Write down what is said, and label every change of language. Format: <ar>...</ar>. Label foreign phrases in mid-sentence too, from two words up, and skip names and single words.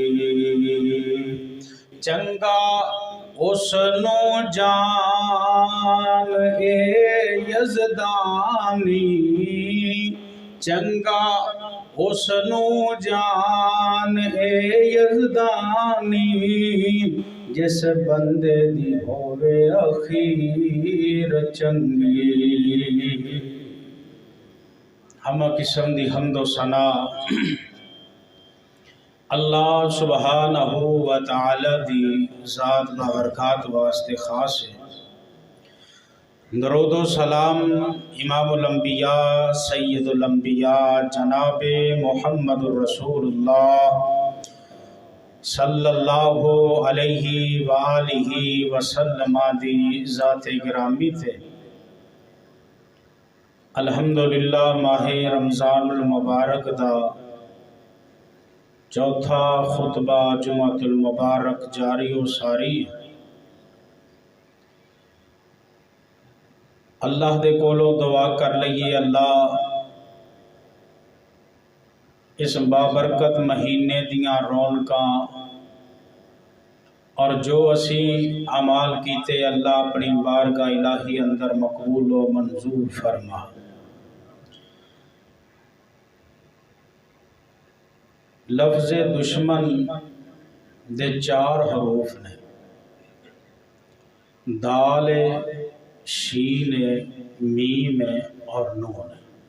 <pa>چنگا اسنوں جان اے یزدانی، چنگا اسنوں جان اے یزدانی، جس بندے دی ہووے اخیر چنگی. ہم قسم دی حمد و ثنا اللہ</pa> <ar>سبحانه وتعالى</ar> <pa>دی ذات بابرکات واسطے خاص ہے. درود و سلام</pa> <ar>إمام الأنبياء سيد الأنبياء جناب محمد رسول الله صلى الله عليه وآله وسلم</ar> <pa>دی ذات گرامی تے. الحمدللہ ماہِ</pa> <ar>رمضان المبارك</ar> <pa>دا چوتھا خطبہ</pa> <ar>جمعة المباركة</ar> <pa>جاری و ساری. اللہ دے کولوں دعا کر لئیے، اللہ اس بابرکت مہینے دیاں رونقاں اور جو اسی اعمال کیتے اللہ اپنی بارگاہ الٰہی اندر مقبول و منظور فرما. لفظ دشمن دے چار حروف نے، دال ہے، شین ہے، میم ہے اور نون ہے.</pa>